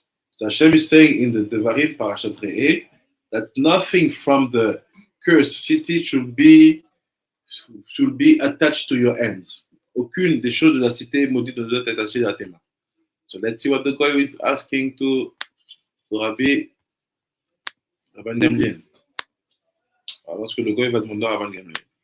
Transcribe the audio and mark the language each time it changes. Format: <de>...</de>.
<en>So Hashem is saying in the Devarim Parashat Re'eh that nothing from the cursed city should be attached to your hands.</en> <fr>Aucune des choses de la cité maudite ne doit être attachée à tes mains.</fr> <en>So let's see what the guy is asking to Rabban Gamliel.</en> <fr>Alors ce que le gars va demander à Rabban Gamliel.</fr>